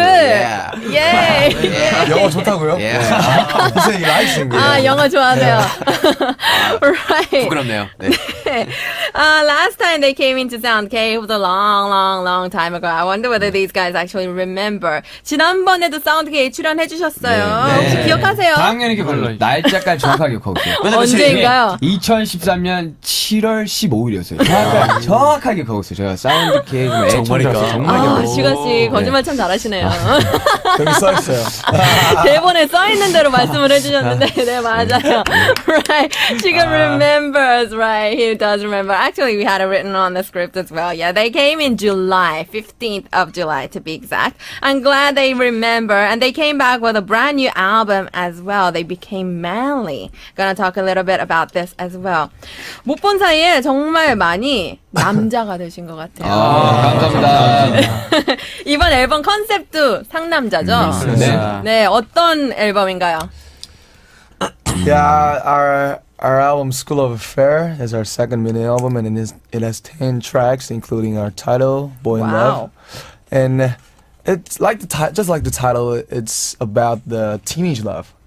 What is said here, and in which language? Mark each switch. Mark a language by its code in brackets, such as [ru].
[en] Yeah. Yay. [ko] 영어 좋다고요? [en] Yeah. He said he likes English. [ko] 아, 영어 좋아하세요. [en] Right. [ko] 부끄럽네요. 네. [en] Last time they came into SoundK, it was a long time ago. I wonder whether these guys actually remember. [ko] 지난번에도 SoundK에 출연해주셨어요. 네. 혹시 기억하세요? 당연히 기억해요. 날짜까지 정확하게 기억하고 있어요. 언제인가요? 2013년 7월 15일이었어요. 정확하게 기억하고 있어요. 제가 사운드K 좀 애청자라서 정말 아, 기억하고 슈가씨 거짓말 참 잘하시네요. 여기 써있어요. 대본에 써있는 대로 말씀을 해주셨는데 네 맞아요. [en] Right. She remembers, right. He does remember. Actually, we had it written on the script as well. Yeah, they came in July, 15th of July to be exact. I'm glad they remember. And they came back with a brand new album as well. They became manly. Gonna talk a little bit about this as well. [ko] 못 본 사이에 정말 많이 남자가 되신 것 같아요. 감사합니다. 이번 앨범 컨셉도 상남자죠? 네. 네, 어떤 앨범인가요? [en] Yeah, our album School of Affair is our second mini album, and it has 10 tracks, including our title, Boy in Wow. Love. And it's like just like the title, it's about the teenage love.